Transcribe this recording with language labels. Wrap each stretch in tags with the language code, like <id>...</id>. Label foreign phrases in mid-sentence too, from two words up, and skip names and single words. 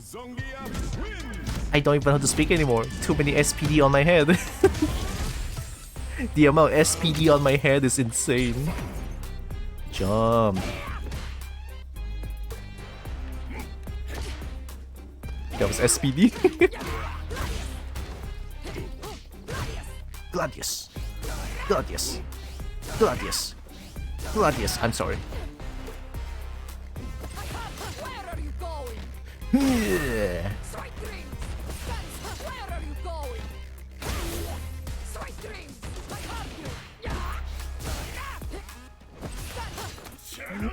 <en>Zongia win. I don't even know how to speak anymore. Too many SPD on my head. The amount of SPD on my head is insane. Jump. That was SPD. Gladius. Gladius. Gladius. Gladius. I'm sorry. Where are you going? Yeah. Strike dreams! Where are you going? Strike dreams! I have you!</en>